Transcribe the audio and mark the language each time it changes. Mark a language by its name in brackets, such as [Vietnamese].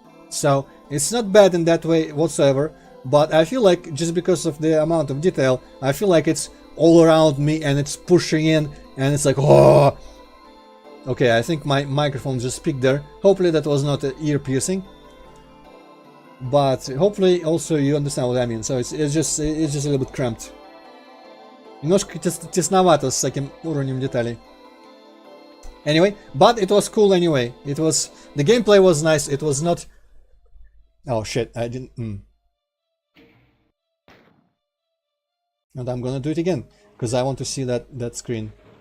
[English] So it's not bad in that way whatsoever. But I feel like just because of the amount of detail, I feel like it's all around me and it's pushing in, and it's like, oh. Okay, I think my microphone just peaked there. Hopefully that was not ear piercing. But hopefully also you understand what I mean. So it's just a little bit cramped. [Russian] Немножко тесновато с таким уровнем деталей. [English] Anyway, but it was cool anyway. It was, the gameplay was nice. It was not. Oh shit! I didn't. And I'm gonna do it again because I want to see that screen.